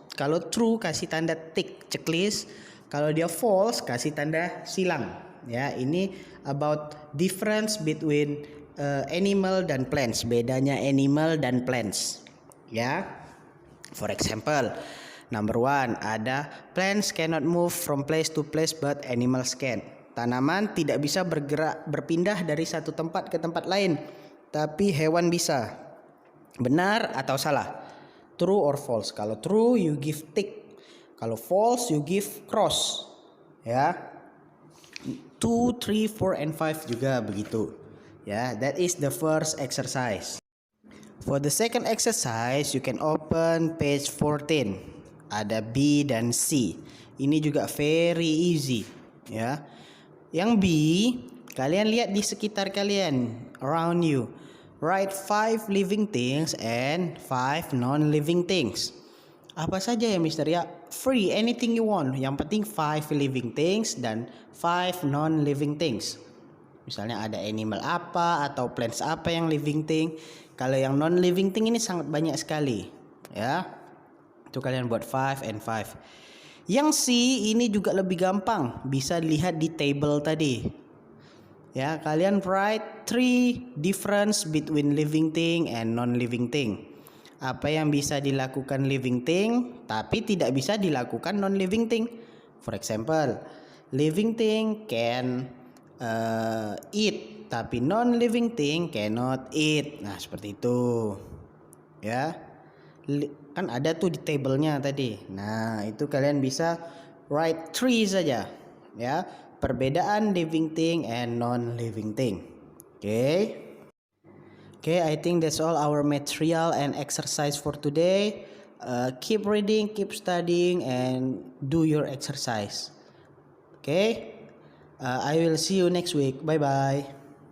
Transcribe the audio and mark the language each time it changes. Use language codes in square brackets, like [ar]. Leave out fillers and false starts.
[id] Kalau true kasih tanda tick checklist. Kalau dia false kasih tanda silang. Ya, ini [en] about difference between animal dan plants. [id] Bedanya [en] animal dan plants. Ya, for example. Number 1 ada plants cannot move from place to place but animals can. [id] Tanaman tidak bisa berpindah dari satu tempat ke tempat lain, tapi hewan bisa. Benar atau salah? [en] True or false? Kalau true you give tick. Kalau false you give cross. Ya. 2, 3, 4 and 5 [id] juga begitu. [en] Ya, that is the first exercise. For the second exercise you can open page 14. [id] Ada B dan C. Ini juga [en] very easy, [id] ya. Yang B, kalian lihat di sekitar kalian, [en] around you. Write 5 living things and 5 non-living things. [id] Apa saja ya Mister? [en] Ya, free, anything you want. [id] Yang penting 5 living things dan 5 non-living things. Misalnya ada animal apa atau plants apa yang living thing. Kalau yang non-living thing ini sangat banyak sekali, ya. Itu kalian buat 5 and 5. Yang C ini juga lebih gampang, bisa dilihat di table tadi. Ya, kalian [en] write 3 difference between living thing and non-living thing. [id] Apa yang bisa dilakukan living thing tapi tidak bisa dilakukan non-living thing. [en] For example, living thing can eat [id] tapi [en] non-living thing cannot eat. [id] Nah, seperti itu. Ya. Kan ada tuh di tabelnya tadi. Nah, itu kalian bisa write 3 saja, ya. Perbedaan living thing and non-living thing. [en] Okay, I think that's all our material and exercise for today. Keep reading, keep studying, and do your exercise. Okay, I will see you next week. Bye bye.